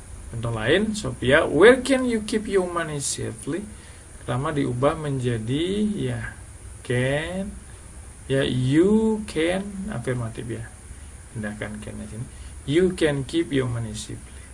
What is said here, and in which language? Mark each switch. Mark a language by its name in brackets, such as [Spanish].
[Indonesian] Contoh lain, [English] Sophia, where can you keep your money safely? [Indonesian] Pertama diubah menjadi ya can, ya you can, afirmatif ya. Pindahkan can di sini. [English] You can keep your money safely.